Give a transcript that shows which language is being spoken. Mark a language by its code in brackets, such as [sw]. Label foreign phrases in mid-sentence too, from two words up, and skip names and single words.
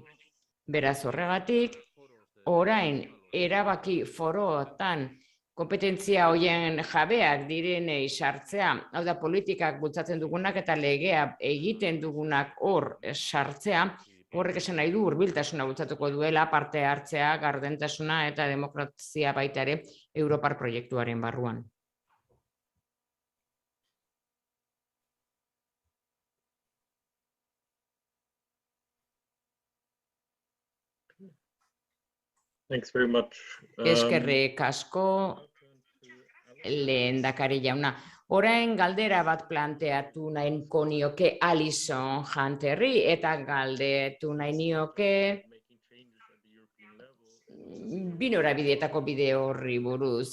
[eu] Beraz horregatik, orain erabaki foroetan kompetentzia horien jabeak direnei sartzea, hau da politikak bultzatzen dugunak eta legea egiten dugunak hor sartzea, horrek esan nahi du hurbiltasuna bultzatuko duela parte hartzea, gardentasuna eta demokrazia baita ere Europar proiektuaren barruan. [en] Thanks very much. [eu] Eskerrik asko lehendakari jauna. Orain galdera bat planteatu nahiko nioke Alison Hunterri eta galdetu nahi nioke bi norabideetako bide horri buruz.